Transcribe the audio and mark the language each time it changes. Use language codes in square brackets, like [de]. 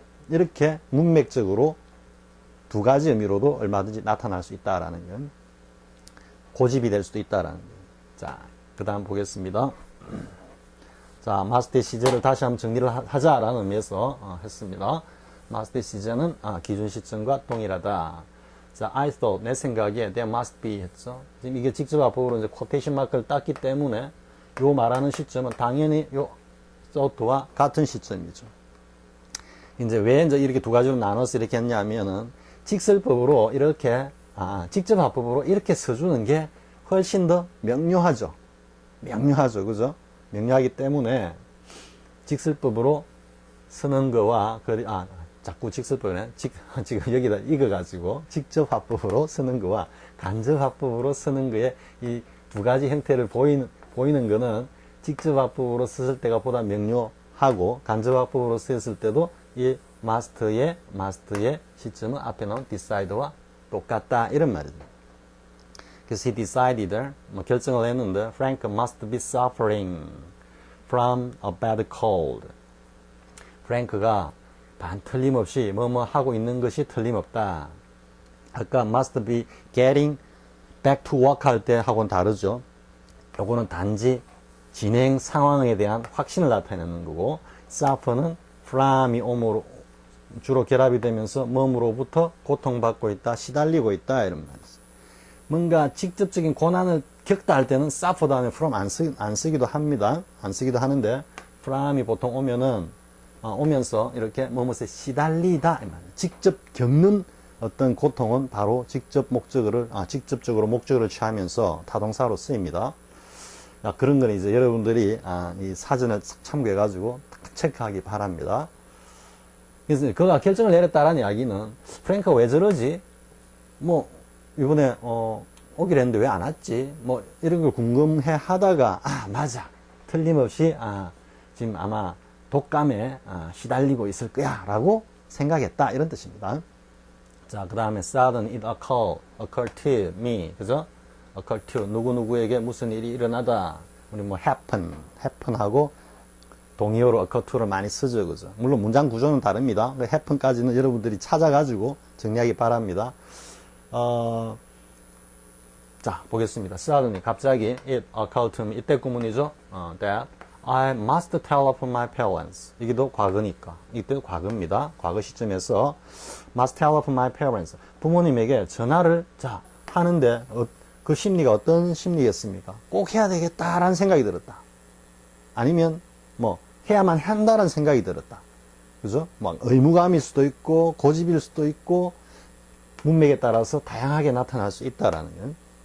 [ko] 이렇게 문맥적으로 두 가지 의미로도 얼마든지 나타날 수 있다라는 건 고집이 될 수도 있다라는 거. 자, 그 다음 보겠습니다. 자, must의 시제를 다시 한번 정리를 하자라는 의미에서 했습니다. must의 시제는 기준 시점과 동일하다. [en] 자, I thought, [ko] 내 생각에 [en] there must be [ko] 했죠. 지금 이게 직접 앞으로 이제 쿼테이션 마크를 땄기 때문에 요 말하는 시점은 당연히 요 thought와 같은 시점이죠. 이제 왜 이제 이렇게 두 가지로 나눠서 이렇게 했냐면은 직설법으로 이렇게 직접 합법으로 이렇게 써주는 게 훨씬 더 명료하죠. 명료하죠, 그죠? 명료하기 때문에 직설법으로 쓰는 거와 자꾸 직설법에 지금 여기다 익어가지고 직접 화법으로 쓰는 거와 간접 화법으로 쓰는 거에 이 두 가지 형태를 보이는 거는 직접 화법으로 썼을 때가 보다 명료하고 간접 화법으로 쓰였을 때도 이 must의 시점은 앞에 나온 decide와 똑같다 이런 말이죠. 그래서 [en] he decided [ko] 결정을 했는데 [en] Frank must be suffering from a bad cold. [ko] 프랭크가 반 틀림없이 뭐뭐 하고 있는 것이 틀림없다. 아까 [en] must be getting back to work [ko] 할 때 하고는 다르죠. 요거는 단지 진행 상황에 대한 확신을 나타내는 거고 suffer는 from이 om으로 주로 결합이 되면서 몸으로부터 고통받고 있다, 시달리고 있다 이런 말이죠. 뭔가 직접적인 고난을 겪다 할 때는 suffer 다음에 from 안 쓰기도 합니다. 안 쓰기도 하는데 from이 보통 오면서 이렇게 뭐뭇에 시달리다 이 말이에요. 직접 겪는 어떤 고통은 바로 직접적으로 목적어를 취하면서 타동사로 쓰입니다. 그런 거는 이제 여러분들이 이 사전을 참고해 가지고 체크하기 바랍니다. 그래서 그가 결정을 내렸다라는 이야기는 프랭크가 왜 저러지? 뭐 이번에 오기로 했는데 왜 안 왔지? 뭐 이런 걸 궁금해 하다가 맞아 틀림없이 지금 아마 독감에 시달리고 있을 거야 라고 생각했다 이런 뜻입니다. 자, 그 다음에 [en] sudden it occurred to me [ko] 그죠? occur to 누구누구에게 무슨 일이 일어나다 우리 뭐 happen하고 동의어로 occur to를 많이 쓰죠, 그죠? 물론 문장 구조는 다릅니다. happen까지는 여러분들이 찾아가지고 정리하기 바랍니다. 자, 보겠습니다. [en] suddenly [ko] 갑자기 [en] it occurred to me [ko] 이때 구문이죠. [en] that I must telephone my parents. [ko] 이게도 과거니까. 이때도 과거입니다. 과거 시점에서 [en] must telephone my parents. [ko] 부모님에게 전화를 하는데 그 심리가 어떤 심리겠습니까? 꼭 해야 되겠다라는 생각이 들었다. 아니면 뭐 해야만 한다는 생각이 들었다. 그죠? 막 의무감일 수도 있고 고집일 수도 있고 문맥에 따라서 다양하게 나타날 수 있다라는 건.